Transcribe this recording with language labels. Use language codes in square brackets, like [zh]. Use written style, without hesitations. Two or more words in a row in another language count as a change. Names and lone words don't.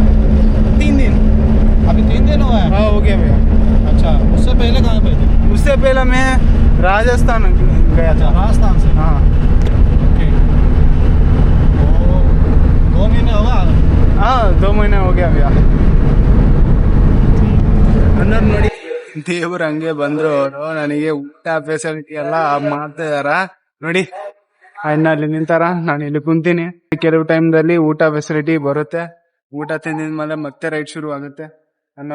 [hi] 3 दिन अभी 3 दिन हुआ है? हाँ हो गया भैया। अच्छा उससे पहले कहाँ पे थे? उससे पहले मैं राजस्थान गया अच्छा था। राजस्थान से। हाँ ओके तो 2 महीने होगा? हाँ 2 महीने हो गया भैया। [kn] ಅನ್ನೋರು ನೋಡಿ ದೇವ್ರು ಹಂಗೆ ಬಂದ್ರು ಅವರು ನನಗೆ ಊಟ ಫೆಸಿಲಿಟಿ ಎಲ್ಲ ಮಾಡ್ತಾ ಇದಾರ ನೋಡಿ. ಅಣ್ಣ ಅಲ್ಲಿ ನಿಂತಾರ, ನಾನು ಇಲ್ಲಿ ಕುಂತೀನಿ. ಕೆಲವು ಟೈಮ್ದಲ್ಲಿ ಊಟ ಫೆಸಿಲಿಟಿ ಬರುತ್ತೆ. ಊಟ ತಿಂದಿದ್ಮೇಲೆ ಮತ್ತೆ ರೈಡ್ ಶುರು ಆಗುತ್ತೆ ಅನ್ನೋರು.